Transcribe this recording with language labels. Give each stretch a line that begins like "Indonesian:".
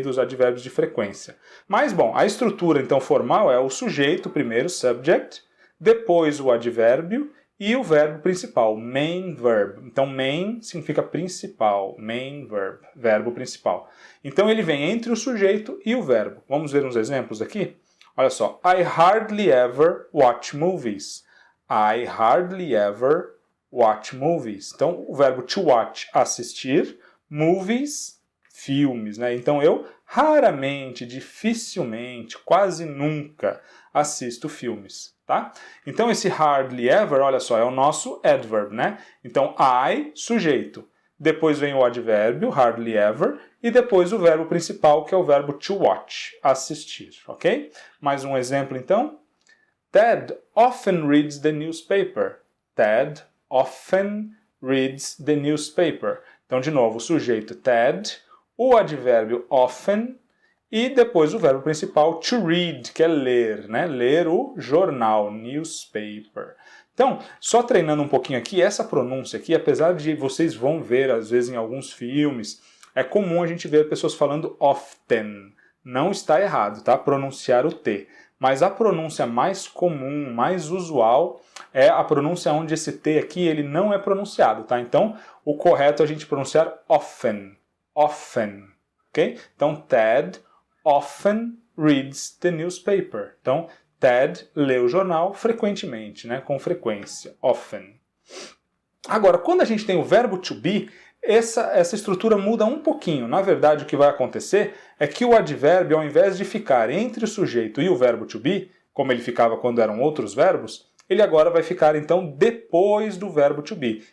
Portuguese: Dos advérbios de frequência. Mas, bom, a estrutura então formal é o sujeito primeiro, subject, depois o advérbio e o verbo principal, main verb. Então, main significa principal, main verb, verbo principal. Então, ele vem entre o sujeito e o verbo. Vamos ver uns exemplos aqui? Olha só,
English: I hardly ever watch movies. I hardly ever watch movies.
Portuguese: Então, o verbo to watch, assistir, movies, filmes, né? Então, eu raramente, dificilmente, quase nunca assisto filmes, tá? Então, esse hardly ever, olha só, é o nosso adverb, né? Então, I, sujeito. Depois vem o advérbio, hardly ever, e depois o verbo principal, que é o verbo to watch, assistir, ok? Mais um exemplo, então.
English: Ted often reads the newspaper. Ted often reads the newspaper.
Portuguese: Então, de novo, o sujeito Ted, o advérbio often, e depois o verbo principal to read, que é ler, né? Ler o jornal, newspaper. Então, só treinando um pouquinho aqui, essa pronúncia aqui, apesar de vocês vão ver, às vezes, em alguns filmes, é comum a gente ver pessoas falando often. Não está errado, tá? Pronunciar o T. Mas a pronúncia mais comum, mais usual, é a pronúncia onde esse T aqui ele não é pronunciado, tá? Então, o correto é a gente pronunciar often. Often. Ok?
English: Então, Ted often reads the newspaper.
Portuguese: Então, Ted lê o jornal frequentemente, né? Com frequência, often. Agora, quando a gente tem o verbo to be, essa estrutura muda um pouquinho. Na verdade, o que vai acontecer é que o advérbio, ao invés de ficar entre o sujeito e o verbo to be, como ele ficava quando eram outros verbos, ele agora vai ficar, então, depois do verbo to be.